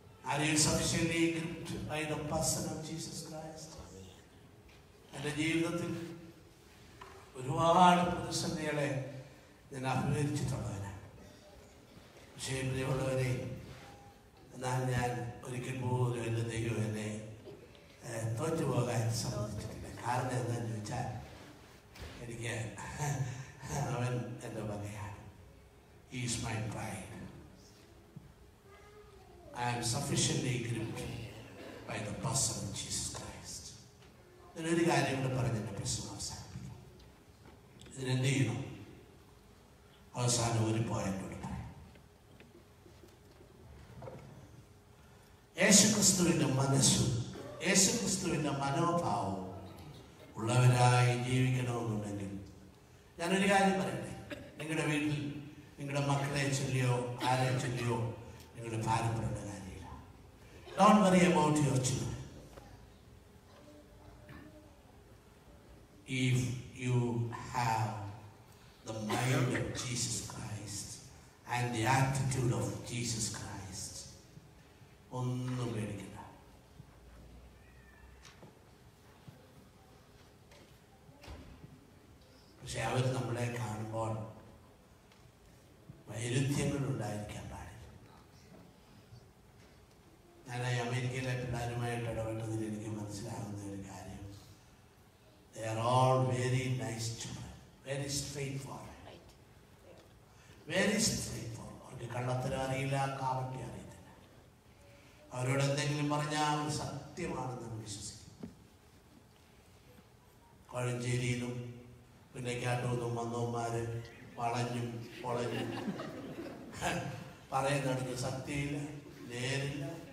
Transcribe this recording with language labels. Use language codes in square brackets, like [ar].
[en] Are you sufficiently gripped by the person of Jesus Christ? [ml] എൻ്റെ ജീവിതത്തിൽ ഒരുപാട് പ്രതിസന്ധികളെ ഞാൻ അഭിമുഖീകരിച്ചിട്ടുള്ളവനാണ്. പക്ഷേ പ്രിയമുള്ളവരെ, എന്നാൽ ഞാൻ ഒരിക്കൽ പോലും എൻ്റെ ദൈവം എന്നെ തോറ്റുപോകാൻ സമ്മതിച്ചിട്ടില്ല. കാരണം എന്താണെന്ന് ചോദിച്ചാൽ, എനിക്ക് അവൻ എൻ്റെ വകയാണ്. [en] He is my pride. I am sufficiently gripped by the person of Jesus Christ. [ml] ഇതിനൊരു കാര്യം കൂടെ പറഞ്ഞ് എൻ്റെ പ്രശ്നം അവസാനിപ്പിക്കും. ഇതിനെന്ത് ചെയ്യണം? അവസാനം ഒരു പോയിന്റോട് പറയാം. യേശുക്രിസ്തുവിൻ്റെ മനസ്സും യേശുക്രിസ്തുവിൻ്റെ മനോഭാവവും ഉള്ളവരായി ജീവിക്കണമെന്നുണ്ടെങ്കിൽ ഞാനൊരു കാര്യം പറയട്ടെ. നിങ്ങളുടെ വീട്ടിൽ നിങ്ങളുടെ മക്കളെ ചൊല്ലിയോ ആരെ ചൊല്ലിയോ നിങ്ങളുടെ ഭാരപ്പെടേണ്ട കാര്യമില്ല. [en] Don't worry about your children. If you have the mind of Jesus Christ and the attitude of Jesus Christ, [ml] ഒന്നും പേടിക്കണ്ട. പക്ഷെ അവർ നമ്മളെ കാണുമ്പോൾ വൈരുദ്ധ്യങ്ങൾ ഉണ്ടായിരിക്കാൻ പാടില്ല. ഞാൻ അമേരിക്കയിലെ പിള്ളേരുമായിട്ട് ഇടപെട്ടതിൽ എനിക്ക് മനസ്സിലാകുന്ന ഒരു കാര്യം, [en] they are all very nice children, very straightforward, very straightforward. [ml] അവർക്ക് കള്ളത്തരം അറിയില്ല, കാപട്യം അറിയത്തില്ല. അവരോട് എന്തെങ്കിലും പറഞ്ഞാൽ അവർ സത്യമാണെന്ന് വിശ്വസിക്കും. കോഴഞ്ചേരിയിലും പിന്നേക്കാട്ടൊന്നും വന്നവന്മാര് വളഞ്ഞും പൊളഞ്ഞും പറയുന്നിടത്ത് സത്യമില്ല, നേരില്ല.